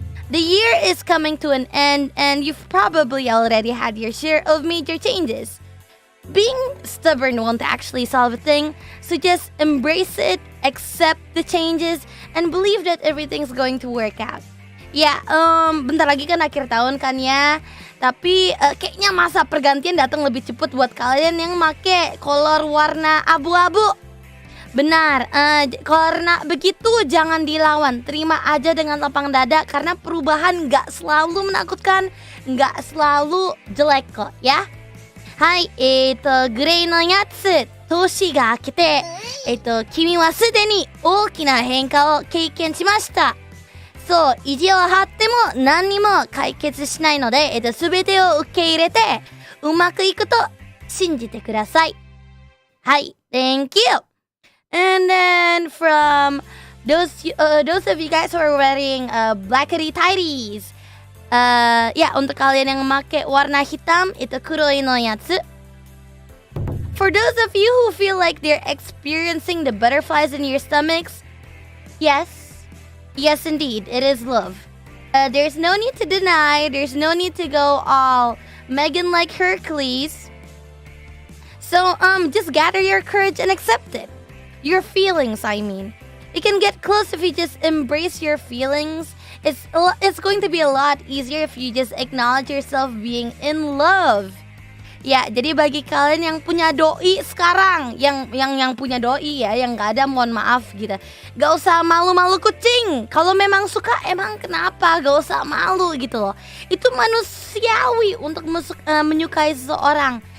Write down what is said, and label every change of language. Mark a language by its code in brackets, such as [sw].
[en] The year is coming to an end and you've probably already had your share of major changes. Being stubborn won't actually solve a thing, so just embrace it, accept the changes, and believe that everything's going to work out. [id] Ya, bentar lagi kan akhir tahun kan ya. Tapi kayaknya masa pergantian datang lebih cepat buat kalian yang make kolor warna abu-abu. Benar, karena begitu jangan dilawan. Terima aja dengan lapang dada karena perubahan gak selalu menakutkan, gak selalu jelek kok ya. [ja] Hai, gray no yatsu, toshi ga akete, kimi wa sude ni ookina henka o keiken shimashita. そう、意地を張っても何にも解決しないので、全てを受け入れてうまくいくと信じてください。はい、 [en] Thank you. And then from Those of you guys who are wearing blackity tighties. [id] Ya, untuk kalian yang memakai warna hitam itu [ja] kuroi no yatsu. [en] For those of you who feel like they're experiencing the butterflies in your stomachs, yes indeed, it is love. There's no need to deny, there's no need to go all Megan like Hercules. So just gather your courage and accept it. Your feelings, I mean. You can get close if you just embrace your feelings. It's going to be a lot easier if you just acknowledge yourself being in love. [id] Ya, jadi bagi kalian yang punya doi sekarang, yang punya doi ya, yang gak ada, mohon maaf gitu. Gak usah malu-malu kucing. Kalau memang suka, emang kenapa? Gak usah malu gitu loh. Itu manusiawi untuk menyukai seseorang.